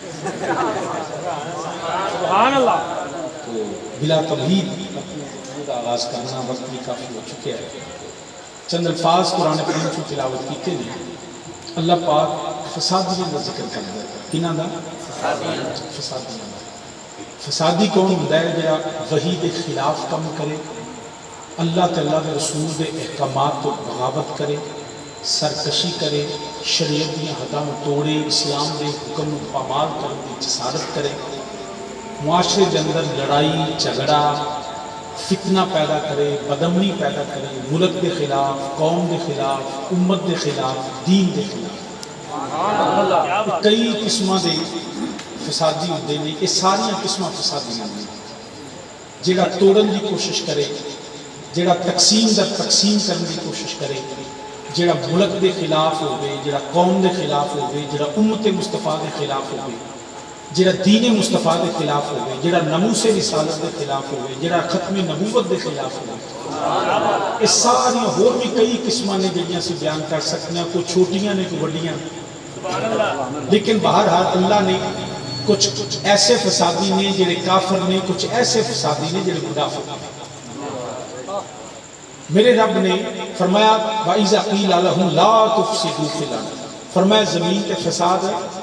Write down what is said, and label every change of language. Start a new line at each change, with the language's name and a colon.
Urdu: سبحان اللہ. تو بلا تمہید اپنی گفتگو کا آغاز کرنا. وقت بھی کافی ہو چکے ہیں. چند الفاظ قرآن کریم کی تلاوت کیتے ہیں. اللہ پاک فسادیاں کا ذکر کرتا ہے.
Punjabi: کنہاں دا؟ فسادیاں دا. فسادی کون ہوندا ہے؟ جڑا وحی دے خلاف کم کرے، اللہ تے اللہ دے رسول دے احکامات تو بغاوت کرے، سرکشی کرے، شریعت دی حداں توڑے، اسلام دے حکم نو پامال کرنے دی جسارت کرے، معاشرے دے اندر لڑائی جھگڑا فتنہ پیدا کرے، بدامنی پیدا کرے، ملک دے خلاف، قوم دے خلاف، امت دے خلاف، دین دے خلاف. کئی قسمہ دے فسادی ہوندے نے. یہ ساری قسمہ فسادی ہوندے جڑا توڑن دی کوشش کرے، جڑا تقسیم در تقسیم کرنے دی کوشش کرے، جڑا ملک دے خلاف ہوئے، جڑا قوم دے خلاف ہوئے، جڑا امت مصطفیٰ دے خلاف ہوئے، جڑا دین مصطفیٰ دے خلاف ہوئے، جڑا ناموس رسالت دے خلاف ہوئے، جڑا ختم نبوت دے خلاف ہوئے. یہ ساری اور بھی کئی قسمہ نے جڑیاں سے بیان کر سکتے ہیں. کوئی چھوٹیاں نے کوئی بڑیاں، لیکن بہرحال اللہ نے کچھ ایسے فسادی نے جڑے کافر نے، کچھ ایسے فسادی نے جڑے منافق نے. میرے رب نے فرمایا
Arabic: وَإِذَا قِيلَ لَهُمْ لَا تُفْسِدُوا فِي الْأَرْضِ،
Punjabi: فرمایا زمین تے فساد ہے.